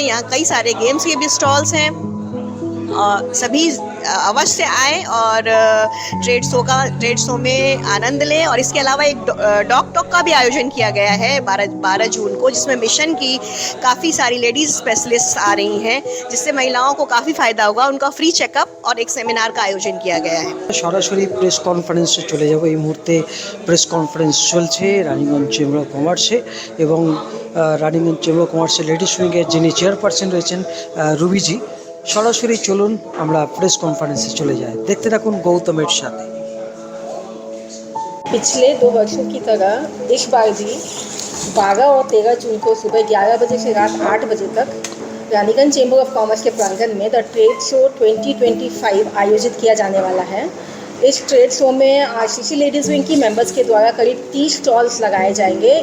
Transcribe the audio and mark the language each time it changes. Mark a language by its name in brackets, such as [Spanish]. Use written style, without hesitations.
[Hindi] यहाँ कई सारे गेम्स के भी स्टॉल्स हैं, और सभी अवश्य आएँ और ट्रेड शो में आनंद लें। और इसके अलावा एक डॉग टॉक का भी आयोजन किया गया है 12 जून को, जिसमें मिशन की काफ़ी सारी लेडीज़ स्पेशलिस्ट आ रही हैं, जिससे महिलाओं को काफ़ी फ़ायदा होगा। उनका फ्री चेकअप और एक सेमिनार का आयोजन किया गया है। [Bangla] সরাসরি প্রেস কনফারেন্সে চলে যাব। এই মুহূর্তে প্রেস কনফারেন্স চলছে রানীগঞ্জ চেম্বার অফ কমার্সে, এবং রানীগঞ্জ চেম্বার অফ কমার্সের লেডিস উইংয়ের যিনি চেয়ারপারসন রয়েছেন রুবিজি। সরাসরি চলুন আমরা প্রেস কনফারেন্সে চলে যাই। দেখতে থাকুন গৌতমের সাথে। [Hindi] पिछले 2 वर्षों की तरह इस बार भी 12 और 13 जून को सुबह 11 बजे से रात 8 बजे तक रानीगंज चेंबर ऑफ कॉमर्स के प्रांगण में द ट्रेड शो 2025 आयोजित किया जाने वाला है। इस ट्रेड शो में आरसीसी लेडीज़ विंग की मेंबर्स के द्वारा करीब 30 स्टॉल्स लगाए जाएंगे।